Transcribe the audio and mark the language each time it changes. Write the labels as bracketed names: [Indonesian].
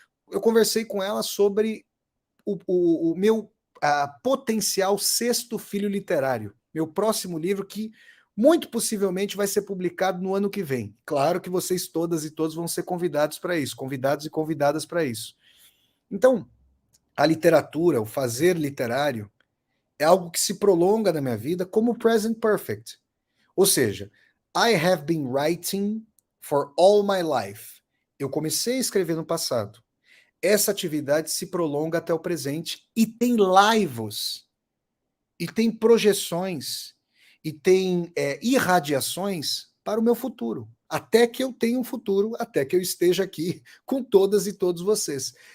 [Portuguese] Eu conversei com ela sobre o meu potencial sexto filho literário, meu próximo livro que muito possivelmente vai ser publicado no ano que vem. Claro que vocês todas e todos vão ser convidados para isso, convidados e convidadas para isso. Então, a literatura, o fazer literário, é algo que se prolonga na minha vida como present perfect. Ou seja, [English] I have been writing for all my life. [Portuguese] Eu comecei a escrever no passado. Essa atividade se prolonga até o presente e tem laivos, e tem projeções, e tem irradiações para o meu futuro. Até que eu tenha um futuro, até que eu esteja aqui com todas e todos vocês.